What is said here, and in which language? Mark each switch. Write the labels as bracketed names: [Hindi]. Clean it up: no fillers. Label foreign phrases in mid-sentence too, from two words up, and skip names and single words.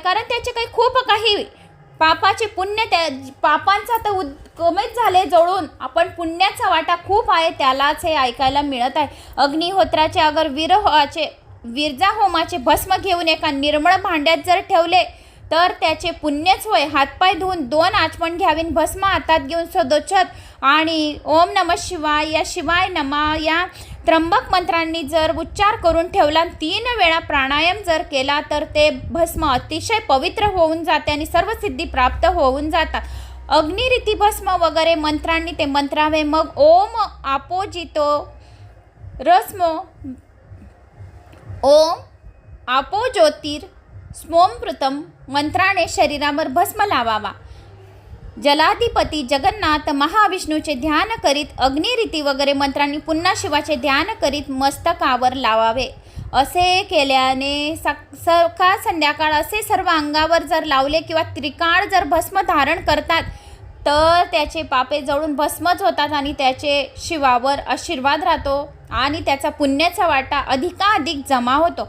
[Marathi] कारण त्याचे खूप काही पापाचे पुण्य पापांचा तर कमीच झाले जळून, आपण पुण्याचा वाटा खूप आहे त्यालाच हे ऐकायला मिळत आहे. अग्निहोत्राचे अगर विरजा होमाचे भस्म घेऊन एका निर्मळ भांड्यात जर ठेवले तर त्याचे पुण्यच होय. हातपाय धुवून 2 आचमन घ्यावीन भस्म हातात घेऊन सदोच्छत आणि [Sanskrit] ओम नमः शिवाय [Marathi] या शिवाय नमा या त्र्यंबक मंत्रांनी जर उच्चार करून ठेवला 3 वेळा प्राणायाम जर केला तर ते भस्म अतिशय पवित्र होऊन जाते आणि सर्व सिद्धी प्राप्त होऊन जातात. अग्निरीती भस्म वगैरे मंत्रांनी ते मंत्रावे. मग [Sanskrit] ओम आपोजितो रस्मो ओम आपो ज्योतिर स्मोमृतम [Marathi] मंत्राने शरीरावर भस्म लावावा. जलाधिपती जगन्नाथ महाविष्णूचे ध्यान करीत अग्निरीती वगैरे मंत्रांनी पुन्हा शिवाचे ध्यान करीत मस्तकावर लावावे. असे केल्याने सकाळ संध्याकाळ असे सर्व अंगावर जर लावले किंवा त्रिकाळ जर भस्म धारण करतात तर त्याचे पापे जळून भस्मच होतात आणि त्याचे शिवावर आशीर्वाद राहतो आणि त्याचा पुण्याचा वाटा अधिकाधिक जमा होतो.